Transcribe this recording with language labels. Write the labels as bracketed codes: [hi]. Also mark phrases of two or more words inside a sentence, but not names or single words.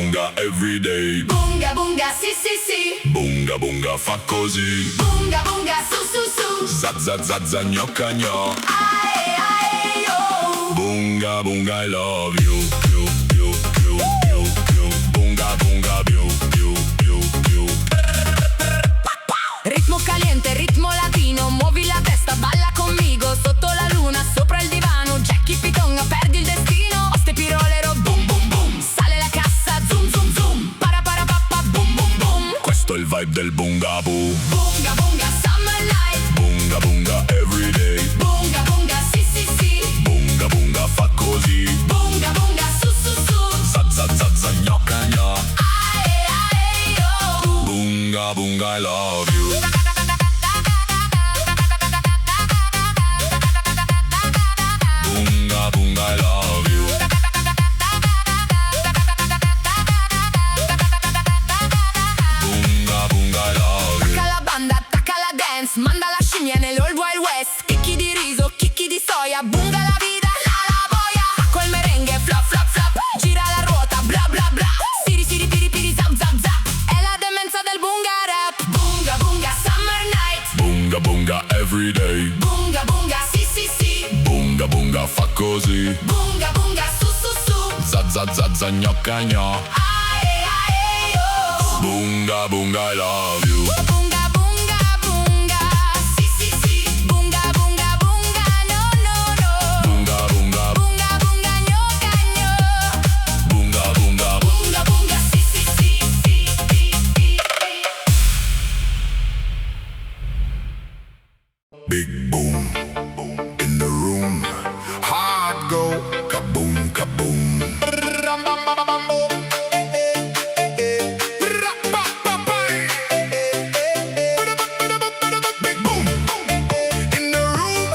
[en] bunga everyday. [it] Bunga bunga sì sì sì. Bunga bunga fa così. Bunga bunga su su su. Za za za za gnocca gno. Ae ae yo. [en] Bunga bunga I love you. You you you you you. Bunga bunga you you you you. [es] Ritmo caliente, ritmo latino, [it] muovi la testa, balla conmigo. Sotto la luna, sopra il divano, Jackie Pitonga, perdi il destino. Oste pirolero, boom boom boom. Sale la cassa, zoom zoom zoom. Para para pappa, boom boom boom. Questo è il vibe del bunga boo. [en] Bunga bunga summer night. Bunga bunga everyday. [it] Bunga bunga sì sì sì. Bunga bunga fa così. Bunga bunga su su su. Za za za za gnocca gno. Ae ae yo. [en] Bunga bunga I love you. Bunga bunga I love you. Bunga bunga I love you. [it] Attacca la banda, attacca la dance, manda la scimmia nell'Old Wild West. Chicchi di riso, chicchi di soia, bunga la vita, la boia. Acqua il merengue, flop flop flop, gira la ruota, bla bla bla. Siri siri piri piri zap zap zap. È la demenza del bunga rap. Bunga bunga [en] summer night. Bunga bunga everyday. [it] Bunga bunga sì sì sì. Bunga bunga fa così. Bunga bunga su su su. Za za za za gnocca gno. Ae ae yo. [en] Bunga bunga I love you. [it] Bunga bunga bunga sì sì sì. Bunga bunga bunga no no no. Bunga bunga Bunga bunga gnocca gno. bunga bunga. Bunga bunga sì sì sì sì sì sì. [en] Big boom in the room. Hard go kaboom kaboom. Big boom in the room.